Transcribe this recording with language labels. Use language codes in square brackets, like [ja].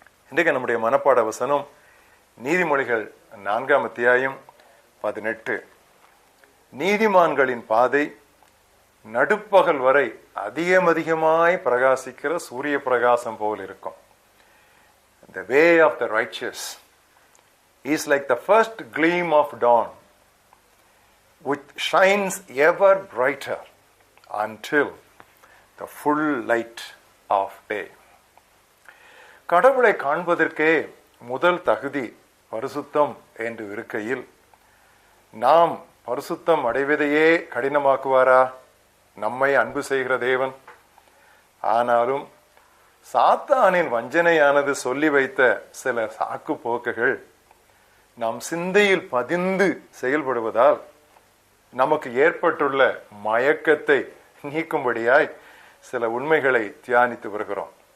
[ta] இன்றைக்கு நம்முடைய மனப்பாட வசனம் நீதிமொழிகள் 4:18. நீதிமான்களின் பாதை நடுப்பகல் வரை அதிகமாய் பிரகாசிக்கிற சூரிய பிரகாசம் போல் இருக்கும். [en] The way of the righteous is like the first gleam of dawn, which shines ever brighter until the full light of day. [ta] கடவுளை காண்பதற்கே முதல் தகுதி பரிசுத்தம் என்று இருக்கையில் நாம் பரிசுத்தம் அடைவதையே கடினமாக்குவாரா நம்மை அன்பு செய்கிற தேவன்? ஆனாலும் சாத்தானின் வஞ்சனையானது சொல்லி வைத்த சில சாக்கு போக்குகள் நம் சிந்தையில் பதிந்து செயல்படுவதால் நமக்கு ஏற்பட்டுள்ள மயக்கத்தை நீக்கும்படியாய் சில உண்மைகளை தியானித்து வருகிறோம்.